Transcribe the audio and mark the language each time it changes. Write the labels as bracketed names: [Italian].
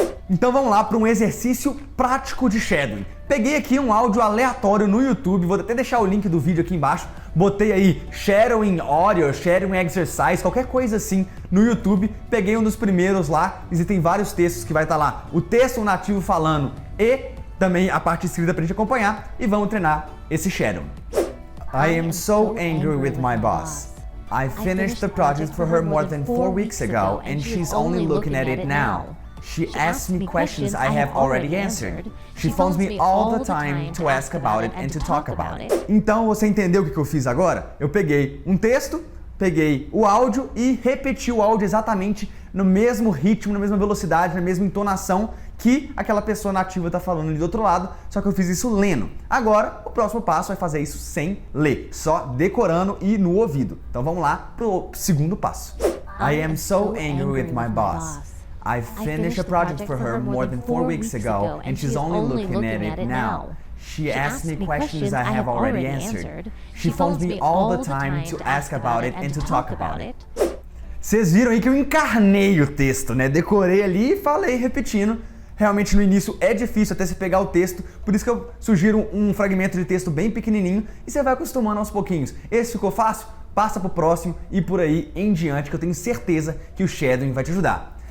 [Portuguese] Então vamos lá para um exercício prático de shadowing. Peguei aqui um áudio aleatório no YouTube, vou até deixar o link do vídeo aqui embaixo. Botei aí [English] shadowing audio, shadowing exercise, [Portuguese] qualquer coisa assim no YouTube. Peguei um dos primeiros lá, existem vários textos que vai estar lá. O texto nativo falando e também a parte escrita para a gente acompanhar. E vamos treinar esse shadowing. [English] I am so angry with my boss. I finished the project for her more than 4 weeks ago and she's only looking at it now. She asks me questions I have already answered. She phones me all the time to ask about it and to talk about it. [Portuguese] Então você entendeu o que eu fiz agora? Eu peguei um texto, peguei o áudio e repeti o áudio exatamente no mesmo ritmo, na mesma velocidade, na mesma entonação que aquela pessoa nativa está falando ali do outro lado, só que eu fiz isso lendo. Agora, o próximo passo é fazer isso sem ler, só decorando e no ouvido. Então vamos lá pro segundo passo. [English] I am so angry with my boss. I finished a project for her more than 4 weeks ago and she's only looking at it now. She asks me questions I have already answered. She phones me all the time to ask about it and to talk about it. [Portuguese] Vocês viram aí que eu encarnei o texto, né? Decorei ali e falei repetindo. Realmente no início é difícil até você pegar o texto, por isso que eu sugiro um fragmento de texto bem pequenininho e você vai acostumando aos pouquinhos. Esse ficou fácil? Passa pro próximo e por aí em diante, que eu tenho certeza que o shadowing vai te ajudar.